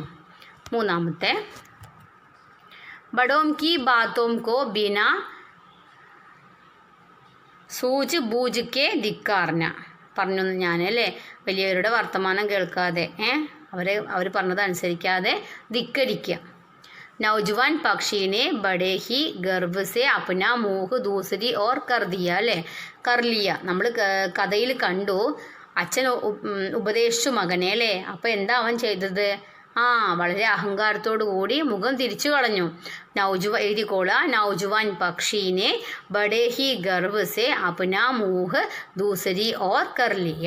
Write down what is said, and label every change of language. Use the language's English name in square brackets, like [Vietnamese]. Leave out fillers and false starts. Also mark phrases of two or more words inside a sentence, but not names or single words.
[Hindi] മൂന്നാമത്തെ बड़ों की बातों को बिना सूझ बूझ के धिक्कारना. [Malayalam] പറഞ്ഞു ഞാൻ അല്ലേ. വലിയവരുടെ വർത്തമാനം കേൾക്കാതെ അവർ പറഞ്ഞത് അനുസരിക്കാതെ ധിക്കരിക്കുക. [Hindi] नौजवान पक्षी ने बड़े ही गर्व से अपना मुँह दूसरी ओर कर दिया അല്ലേ. [Malayalam] കർലിയ നമ്മൾ കഥയിൽ കണ്ടു. അച്ഛൻ ഉപദേശിച്ചു മകനെ അല്ലേ. അപ്പോൾ എന്താ അവൻ ചെയ്തത്? വളരെ അഹങ്കാരത്തോടു കൂടി മുഖം തിരിച്ചു കളഞ്ഞു. എഴുതിക്കോള. [Hindi] नौजवान पक्षी ने बड़े ही गर्व से अपना मुँह दूसरी ओर कर लिया.